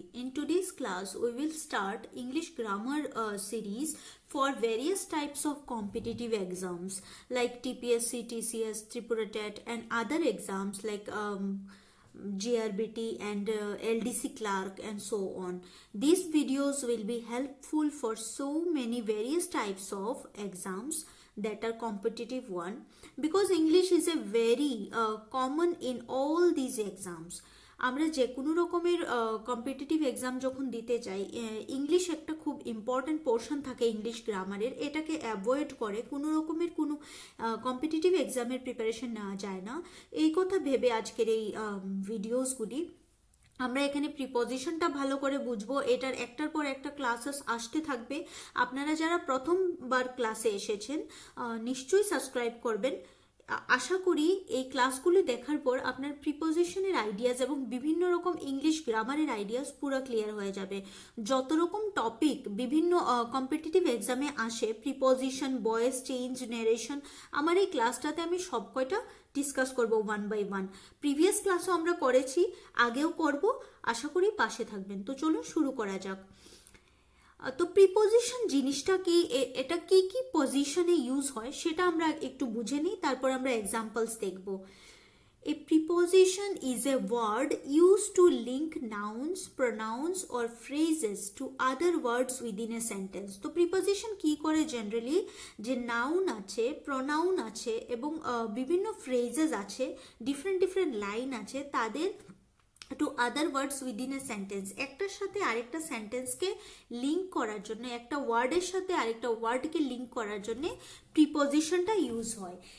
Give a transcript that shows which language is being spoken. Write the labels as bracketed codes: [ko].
[en] In today's class, we will start English grammar series for various types of competitive exams like TPSC, TCS, Tripura TET and other exams like GRBT and LDC Clerk and so on. These videos will be helpful for so many various types of exams that are competitive one, because English is a very common in all these exams. [bn] আমরা যে কোনো রকমের competitive exam যখন দিতে যাই, English একটা খুব important portion থাকে ইংলিশ গ্রামারের। এটাকে অ্যাভয়েড করে কোনো রকমের কোনো কম্পিটিটিভ এক্সামের প্রিপারেশন নেওয়া যায় না। এই কথা ভেবে আজকের এই ভিডিওসগুলি আমরা এখানে প্রিপজিশনটা ভালো করে বুঝবো। এটার একটার পর একটা ক্লাসেস আসতে থাকবে। আপনারা যারা প্রথমবার ক্লাসে এসেছেন নিশ্চয়ই সাবস্ক্রাইব করবেন। আশা করি এই ক্লাসগুলি দেখার পর আপনার প্রিপজিশনের আইডিয়াস এবং বিভিন্ন রকম ইংলিশ গ্রামারের আইডিয়াস পুরো ক্লিয়ার হয়ে যাবে। যত রকম টপিক বিভিন্ন কম্পিটিটিভ এক্সামে আসে, প্রিপজিশন, ভয়েস চেঞ্জ, ন্যারেশন, আমার এই ক্লাসটাতে আমি সব কয়টা ডিসকাস করব [en] One by one. [bn] প্রিভিয়াস ক্লাসও আমরা করেছি, আগেও করব, আশা করি পাশে থাকবেন। তো চলুন শুরু করা যাক। তো প্রিপজিশন জিনিসটা কি, এটা কি কি পজিশনে ইউজ হয় সেটা আমরা একটু বুঝে নিই, তারপর আমরা এক্সাম্পলস দেখব। [en] A preposition is a word used to link nouns, pronouns or phrases to other words within a sentence. [bn] তো প্রিপজিশন কি করে জেনারেলি, যে নাউন আছে, প্রনাউন আছে এবং বিভিন্ন ফ্রেজেস আছে, ডিফারেন্ট লাইন আছে, তাদের [en] to other words within a sentence, [bn] একটার সাথে আরেকটা সেন্টেন্সকে লিঙ্ক করার জন্য, একটা ওয়ার্ডের সাথে আরেকটা ওয়ার্ডকে লিঙ্ক করার জন্য প্রিপজিশনটা ইউজ হয়।